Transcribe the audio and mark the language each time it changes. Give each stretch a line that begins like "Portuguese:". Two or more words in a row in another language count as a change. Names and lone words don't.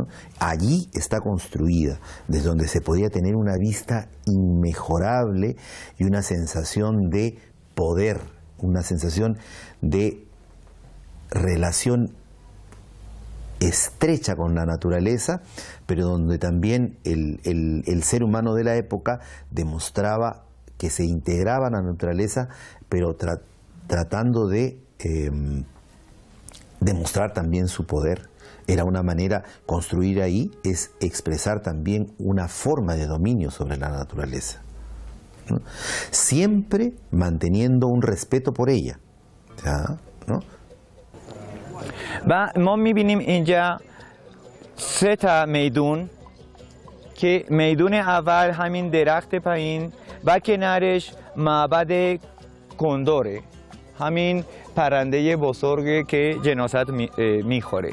Spanish: Allí está construida, desde donde se podía tener una vista inmejorable y una sensación de poder, una sensación de relación estrecha con la naturaleza, pero donde también el ser humano de la época demostraba que se integraba a la naturaleza, pero tratando de demostrar también su poder. Era una manera, construir ahí es expresar también una forma de dominio sobre la naturaleza, ¿no? Siempre manteniendo un respeto por ella, ¿no?
Persian: و ما میبینیم اینجا 3 تا میدون که میدون اول همین درخت پایین و کنارش معبد کندوره، همین پرنده بزرگی که جناست میخوره.